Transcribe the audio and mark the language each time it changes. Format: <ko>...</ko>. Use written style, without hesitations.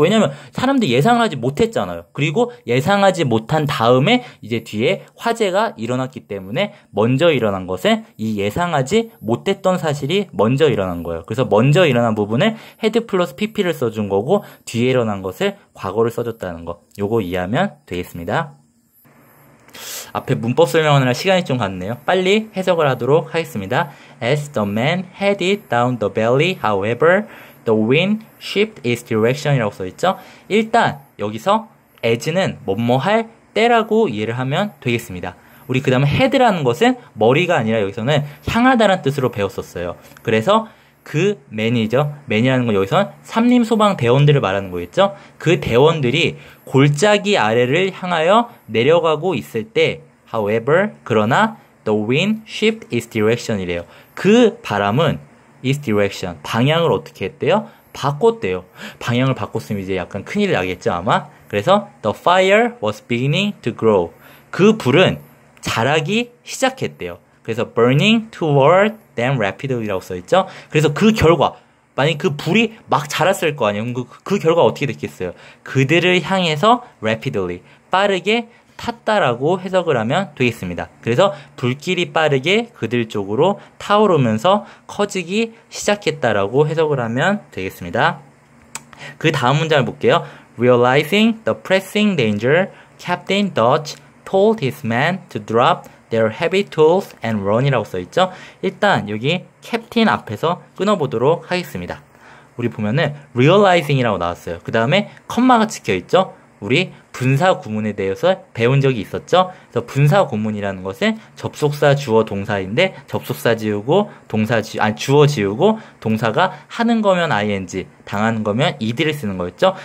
<ko>왜냐면 사람들이 예상을 하지 못했잖아요. 그리고 예상하지 못한 다음에 이제 뒤에 화재가 일어났기 때문에 먼저 일어난 것은 이 예상하지 못했던 사실이 먼저 일어난 거예요. 그래서 먼저 일어난 부분을 had 플러스 pp를 써준 거고 뒤에 일어난 것을 과거를 써줬다는 거. 요거 이해하면 되겠습니다. 앞에 문법 설명하느라 시간이 좀 갔네요. 빨리 해석을 하도록 하겠습니다.</ko> <en>As the man headed down the valley, however, the wind shifted its direction이라고</en> <ko>써있죠. 일단 여기서 as는 뭐뭐 할 때라고 이해를 하면 되겠습니다. 우리 그 다음에 head라는 것은 머리가 아니라 여기서는 향하다라는 뜻으로 배웠었어요. 그래서 그 man이죠. man이라는 건 여기서는 삼림소방 대원들을 말하는 거겠죠. 그 대원들이 골짜기 아래를 향하여 내려가고 있을 때 however, 그러나</ko> <en>the wind shifted its direction</en> <ko>이래요. 그 바람은 its direction, 방향을 어떻게 했대요? 바꿨대요. 방향을 바꿨으면 이제 약간 큰일 나겠죠 아마.</ko> <en>그래서 the fire was beginning to grow,</en> <ko>그 불은 자라기 시작했대요. 그래서</ko> <en>burning toward them rapidly</en> <ko>라고 써있죠. 그래서 그 결과, 만약 그 불이 막 자랐을 거 아니에요. 그 결과 어떻게 됐겠어요? 그들을 향해서 rapidly, 빠르게 탔다라고 해석을 하면 되겠습니다. 그래서 불길이 빠르게 그들 쪽으로 타오르면서 커지기 시작했다라고 해석을 하면 되겠습니다. 그 다음 문장을 볼게요.</ko> <en>Realizing the pressing danger, Captain Dutch told his men to drop their heavy tools and run이라고</en> <ko>써있죠. 일단 여기 캡틴 앞에서 끊어보도록 하겠습니다. 우리 보면은 realizing이라고 나왔어요. 그 다음에 컴마가 찍혀있죠. 우리 분사 구문에 대해서 배운 적이 있었죠. 그래서 분사 구문이라는 것은 접속사 주어 동사인데 접속사 지우고 주어 지우고 동사가 하는 거면 ing, 당하는 거면 ed를 쓰는 거였죠.</ko>